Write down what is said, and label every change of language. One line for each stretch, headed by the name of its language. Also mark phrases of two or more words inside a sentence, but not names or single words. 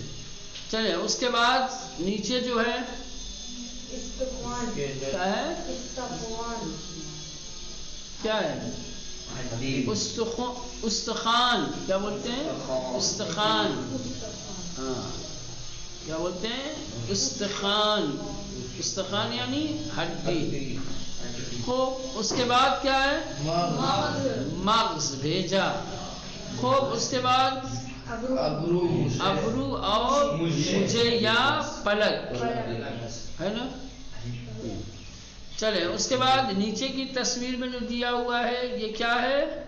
Urdu: چلے اس کے بعد نیچے جو ہے کیا ہے؟ کیا ہے؟ استخوان. کیا بولتے ہیں؟ استخوان. ہاں، کیا بولتے ہیں؟ استخوان. استخوان یعنی ہڈی. خوب اس کے بعد کیا ہے؟ مغز. بھیجا. خوب اس کے بعد ابرو اور مجھے یا پلک. ہے نا. چلے اس کے بعد نیچے کی تصویر میں جو دیا ہوا ہے یہ کیا ہے؟